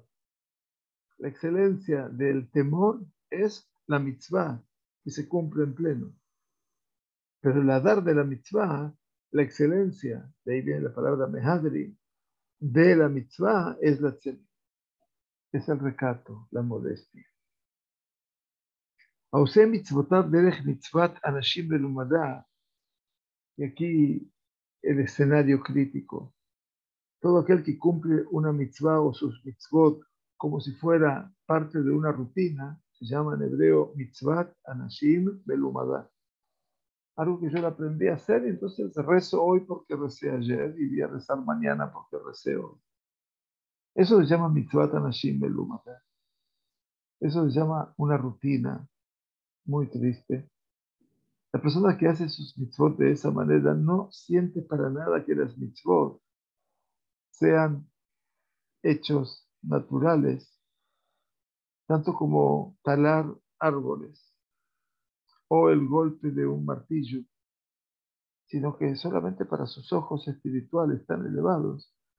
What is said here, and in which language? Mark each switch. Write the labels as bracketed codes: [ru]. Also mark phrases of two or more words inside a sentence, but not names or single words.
[es] La excelencia del temor es la mitzvah que se cumple en pleno. Pero el Hadar de la mitzvah, la excelencia, de ahí viene la palabra mehadri, de la mitzvah es la tzeniut. Es el recato, la modestia. [he] העושה מצוותיו דרך מצוות אנשים מלומדה, [es] y aquí el escenario crítico. Todo aquel que cumple una mitzvah o sus mitzvot como si fuera parte de una rutina, se llama en hebreo [he] מצוות אנשים מלומדה. [es] Algo que yo lo aprendí a hacer, y entonces rezo hoy porque recé ayer y voy a rezar mañana porque recé hoy. Eso se llama [he] מצוות אנשים מלומדה. [es] Eso se llama una rutina muy triste, La persona que hace sus mitzvot de esa manera no siente para nada que las mitzvot sean hechos naturales, tanto como talar árboles o el golpe de un martillo, sino que solamente para sus ojos espirituales tan elevados,